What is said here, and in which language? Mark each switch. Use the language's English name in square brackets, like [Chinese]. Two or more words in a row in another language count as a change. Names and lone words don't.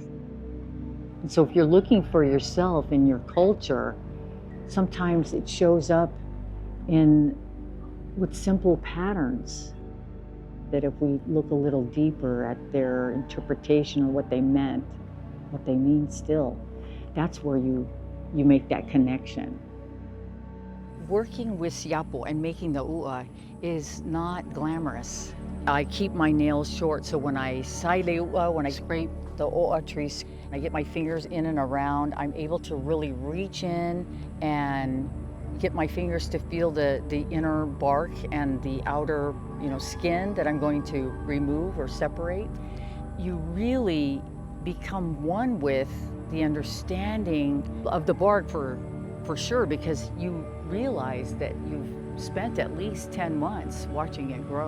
[English] And so if you're looking for yourself in your culture, sometimes it shows up with simple patterns that if we look a little deeper at their interpretation of what they meant, what they mean still, that's where you make that connection. Working with Siapo and making the u'a is not glamorous. I keep my nails short, so when I saile u'a, when I scrape the o'a trees, I get my fingers in and around, I'm able to really reach in and get my fingers to feel the inner bark and the outer, skin that I'm going to remove or separate. You really become one with the understanding of the bark for sure, because you realize that you've spent at least 10 months watching it grow.